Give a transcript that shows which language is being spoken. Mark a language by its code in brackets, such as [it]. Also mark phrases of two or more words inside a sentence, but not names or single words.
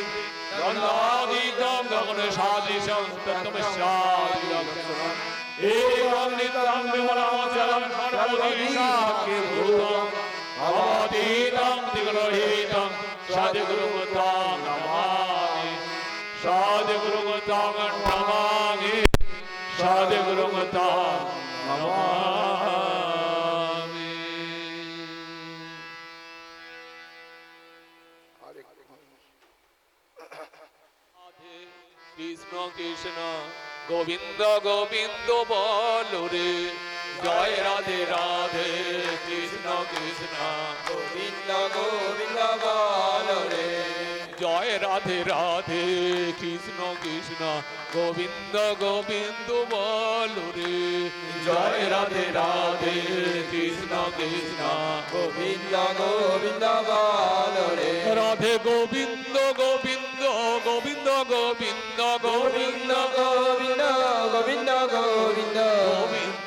[sa] गन्धातीतं गगनसदृशं तत्त्वमस्यादिलक्ष्यम् एवं नित्यं विमलाचलं सर्वदिशाख्यभूतम् अवतीतं दिग्रहीतं सद्गुरुं नमामि सद्गुरुं नमामि सद्गुरुं नमामि। [hi] कृष्ण कृष्ण गोविंद गोविंद बोलो रे जय राधे राधे कृष्ण कृष्ण गोविंद गोविंद बोलो रे जय राधे राधे कृष्ण कृष्ण गोविंद गोविंद बोलो रे जय राधे राधे कृष्ण कृष्ण गोविंद गोविंद बोलो रे राधे गोविंद गोविंद गोविंद गोविंद गोविंद गोविंद गोविंद गोविंद गोविंद